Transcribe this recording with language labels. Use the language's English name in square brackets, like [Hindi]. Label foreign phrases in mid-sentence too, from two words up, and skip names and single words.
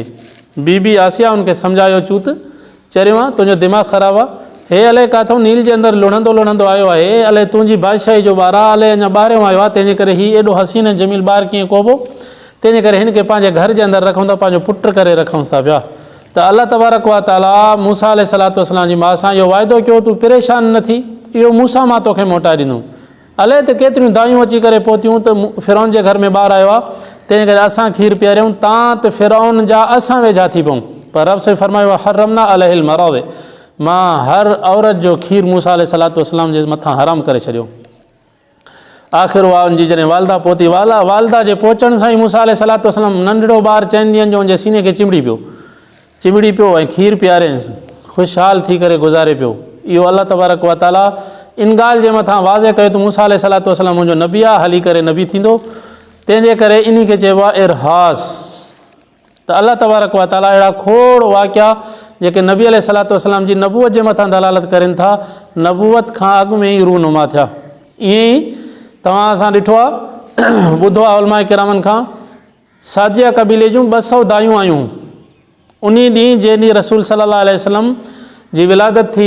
[Sindhi] बीबी आसिया हुनखे सम्झायो चूत, चरियो आहे तुंहिंजो दिमाग़ु ख़राबु आहे, हे अलाए किथां नील जे अंदरि लुढ़ंदो लुढ़ंदो आयो आहे, अलाए तुंहिंजी बादशाही जो ॿारु आहे, अलाए अञा ॿाहिरियों आयो आहे, तंहिंजे करे हीउ एॾो हसीन ऐं जमील ॿारु कीअं कोबो, तंहिंजे करे हिन खे पंहिंजे घर जे अंदरि रखूं था, पंहिंजो पुटु करे रखूंसि था पिया। त अल्लाह तबारक व तआला मूसा अलैहिस्सलातु वस्सलाम जी माउ सां इहो वाइदो कयो, तूं परेशान न थी, इहो मूसा मां तोखे मोटाए ॾींदुमि। अलाए त केतिरियूं दायूं अची करे पहुतियूं त फ़िरौन जे घर में ॿारु आयो आहे, तंहिंजे करे असां खीरु पीआरियूं, तव्हां त फ़िरौन जा असां वेझा थी पऊं। पर रब से फरमायो [Arabic] حرمنا عليه المراضع, [Sindhi] मां हर औरत जो खीरु मूसा अलैहिस्सलातु वस्सलाम जे मथां हराम करे छॾियो। आख़िर उहा उनजी जॾहिं वालदा पहुती, वालदा जे पहुचण सां ई मूसा अलैहिस्सलातु वस्सलाम नंढड़ो ॿारु 4 ॾींहंनि जो उनजे सीने खे चिमिड़ी पियो ऐं खीरु पीआरियसि, ख़ुशहाल थी करे गुज़ारे पियो। इहो अल्लाह तबारक व तआला इन ॻाल्हि जे मथां वाज़े कयो त मूसा अलैहिस्सलातु वस्सलाम मुंहिंजो नबी आहे, हली करे नबी थींदो। तंहिंजे करे इन खे चइबो आहे इरहास। त अल्लाह तबारक व तआला अहिड़ा खोड़ वाक़िया जेके नबी अलैहिस्सलातु वस्सलाम जी नबूवत जे मथां दलालत करनि था, नबूवत खां अॻु में ई रूनुमा थिया। ईअं ई तव्हां असां ॾिठो आहे, ॿुधो आहे उलमा किरामनि खां, सादिया क़बीले जूं 200 दायूं आयूं उन ॾींहुं जंहिं ॾींहुं रसूल सल्लल्लाहु अलैहि वसल्लम जी विलादत थी।